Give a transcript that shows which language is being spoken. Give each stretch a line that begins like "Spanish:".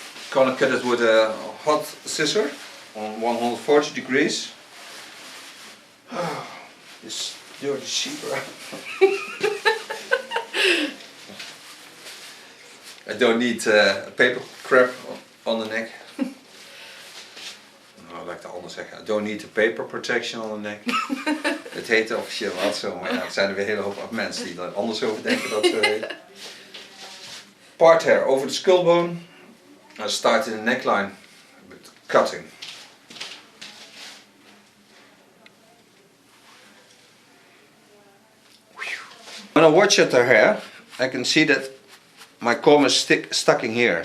English: Gonna cut it with a hot scissor on 140 degrees. This dirty zebra. don't need a paper crap on the neck.
Dutch: Nou, laat ik het anders zeggen.
English: I don't need a paper protection on the neck.
Dutch: Het heet officieel wel zo, maar ja, er zijn er weer een hele hoop mensen die er anders over denken dat zo heet.
English: Part hair over the skull bone. I start in the neckline with cutting. When I watch at the hair, I can see that my comb is stuck in here.